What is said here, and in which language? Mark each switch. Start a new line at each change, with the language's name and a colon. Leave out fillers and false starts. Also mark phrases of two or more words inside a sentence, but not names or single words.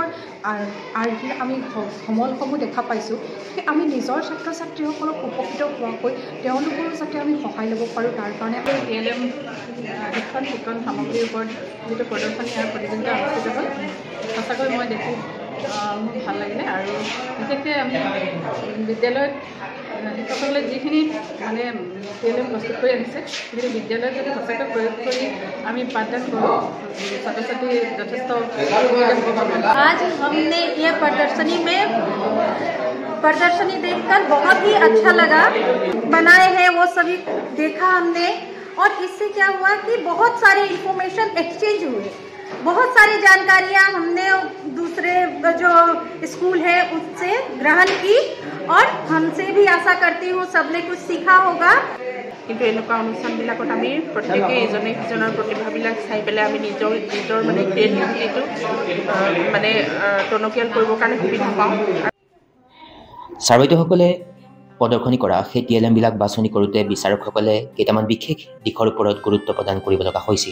Assamese: আৰ্হিৰ আমি সমলসমূহ দেখা পাইছোঁ আমি নিজৰ ছাত্ৰ ছাত্ৰীসকলক উপকৃত হোৱাকৈ তেওঁলোকৰো যাতে আমি সহায় ল'ব পাৰোঁ তাৰ কাৰণে TLM শিক্ষণ সামগ্ৰীৰ ওপৰত যিটো প্ৰদৰ্শনী আৰু প্ৰতিযোগিতা অনুষ্ঠিত হ'ল সঁচাকৈ মই দেখি মোৰ ভাল লাগিলে আৰু বিশেষকৈ আমি বিদ্যালয়ত শিক্ষকসকলে যিখিনি মানে TLM প্ৰস্তুত কৰি আহিছে সেইখিনি বিদ্যালয়ত যদি সঁচাকৈ প্ৰয়োগ কৰি আমি পাঠদান কৰোঁ ছাত্ৰ ছাত্ৰী যথেষ্ট
Hindi: आज हमने ये प्रदर्शनी देखकर बहुत ही अच्छा लगा बनाए हैं वो सभी देखा हमने और इससे क्या हुआ कि बहुत सारे
English: information exchange
Hindi: हुए बहुत सारी जानकारियाँ हमने दूसरे जो स्कूल है उससे ग्रहण की और हमसे भी आशा करती हूँ सबने कुछ सीखा होगा
Assamese: কিন্তু এনেকুৱা অনুষ্ঠানবিলাকত আমি প্ৰত্যেকে ইজনে সিজনৰ প্ৰতিভাবিলাক চাই পেলাই আমি নিজৰ মানে ক্ৰিয়েটিভিটিটো মানে টনকিয়াল কৰিবৰ কাৰণে সুবিধা পাওঁ ছাৰ বাইদেউসকলে প্ৰদৰ্শনী কৰা সেই TLMবিলাক বাছনি কৰোঁতে বিচাৰকসকলে কেইটামান বিশেষ দিশৰ ওপৰত গুৰুত্ব প্ৰদান কৰিব লগা হৈছিল